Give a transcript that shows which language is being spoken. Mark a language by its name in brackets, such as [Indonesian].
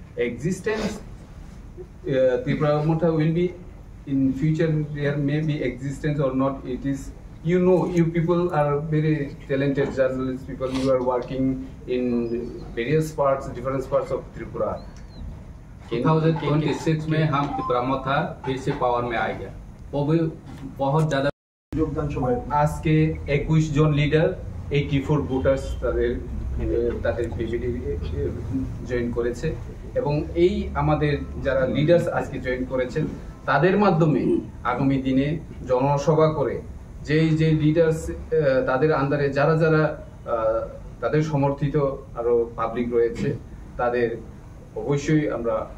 [English] Existence, Tīpramotha will be in future. There may be existence or not. It is, you people are very talented journalist people. You are working in different parts of Tripura. [Hindi] 2026 में हम তীব্রামথা फिर से power में आएगा। वो भी बहुत ज़्यादा [Bangla] আজকে 21 জন লিডার, 84 ভোটার্স তাদের বিজেপি জয়েন করেছে এবং এই আমাদের যারা লিডার্স আজকে জয়েন করেছেন তাদের মাধ্যমে আগামী দিনে জনসভা করে যে লিডার্স তাদের আন্ডারে যারা তাদের সমর্থিত আরো পাবলিক রয়েছে, তাদের অবশ্যই আমরা